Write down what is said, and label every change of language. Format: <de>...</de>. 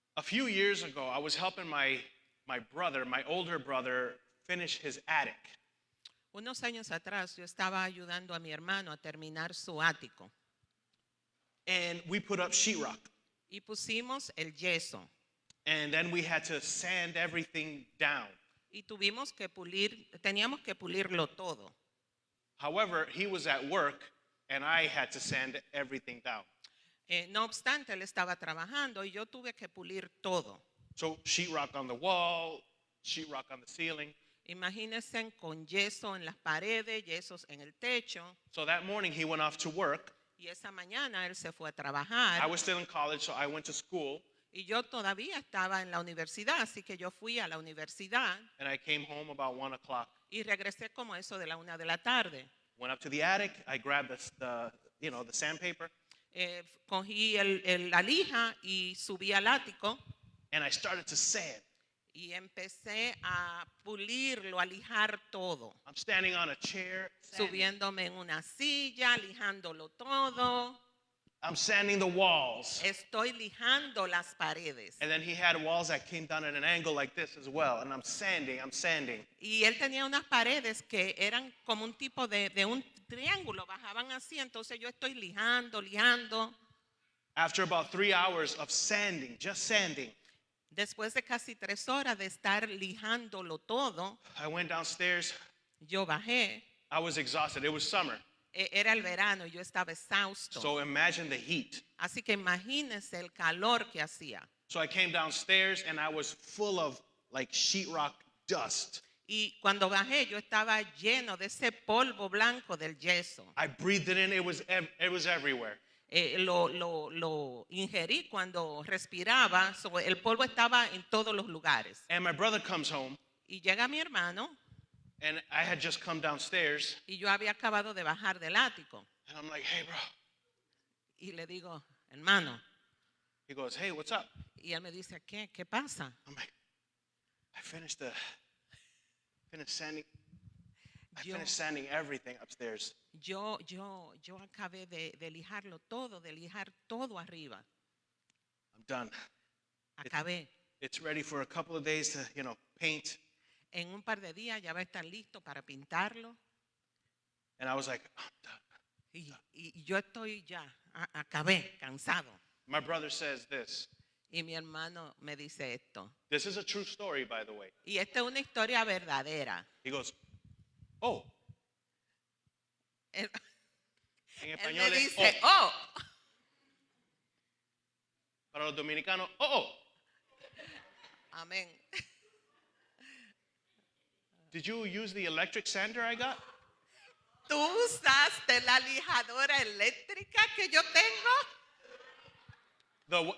<en>years ago, I was helping my brother, my older brother, finish his attic.</en> <es>Unos años atrás yo estaba ayudando a mi hermano a terminar su ático</es> <en>And we put up sheetrock.</en> <es>y pusimos el yeso</es> <en>And then we had to sand everything down.</en> <es>y teníamos que pulirlo todo.</es> <en>However, he was at work and I had to sand everything down.</en> <es>No obstante, él estaba trabajando y yo tuve que pulir todo.</es> <en>So sheetrock on the wall, sheetrock on the ceiling.</en> <es>Imagínense con yeso en las paredes, yesos en el techo.</es> <en>So that morning he went off to work.</en> <es>Y esa mañana él se fue a trabajar.</es> <en>I was still in college, so I went to school.</en> <es>Y yo todavía estaba en la universidad, así que yo fui a la universidad.</es> <en>And I came home about 1 o'clock.</en> <es>Y regresé como eso de la 1 de la tarde.</es> <en>Went up to the attic. I grabbed the sandpaper.</en> <es>Cogí la lija y subí al ático.</es> <en>And I started to sand.</en> <es>Y empecé a pulirlo, a lijar todo.</es> <en>I'm standing on a chair, sanding.</en> <es>Subiéndome en una silla, lijándolo todo.</es> <en>I'm sanding the walls.</en> <es>Estoy lijando las paredes.</es> <en>And then he had walls that came down at an angle like this as well. And I'm sanding.</en> <es>Y él tenía unas paredes que eran como un tipo de un triángulo, bajaban así, entonces yo estoy lijando.</es> <en>After about 3 hours of sanding, just sanding,</en> <es>Después de casi 3 horas de estar lijándolo todo,</es> <en>I went downstairs.</en> <es>yo bajé.</es> <en>I was exhausted. It was summer.</en> <es>Era el verano, yo estaba exhausto.</es> <en>So imagine the heat.</en> <es>Así que imagínense el calor que hacía.</es> <en>So I came downstairs and I was full of like sheetrock dust.</en> <es>Y cuando bajé, yo estaba lleno de ese polvo blanco del yeso.</es> <en>I breathed it in. It was everywhere.</en> <es>Lo ingerí cuando respiraba, el polvo estaba en todos los lugares.</es> <en>And my brother comes home.</en> <es>Y llega mi hermano.</es> <en>And I had just come downstairs.</en> <es>Y yo había acabado de bajar del ático.</es> <en>And I'm like, hey, bro.</en> <es>Y le digo, hermano.</es> <en>He goes, hey, what's up?</en> <es>Y él me dice, ¿qué pasa?</es> <en>I'm like, I finished sanding everything upstairs.</en> <es>Yo acabé de lijarlo todo, de lijar todo arriba.</es> <en>I'm done.</en> <es>Acabé.</es> <en>It's ready for a couple of days to, paint.</en> <es>En un par de días ya va a estar listo para pintarlo.</es> <en>And I was like, I'm done.</en> <es>Y yo estoy ya, acabé, cansado.</es> <en>My brother says this.</en> <es>Y mi hermano me dice esto.</es> <en>This is a true story, by the way.</en> <es>Y esta es una historia verdadera.</es> <en>He goes, oh.</en> <es>Él En me español es, dice, oh. Para los dominicanos, oh. Amén.</es> <en>Did you use the electric sander I got?</en> <es>¿Tú usaste la lijadora eléctrica que yo tengo?</es>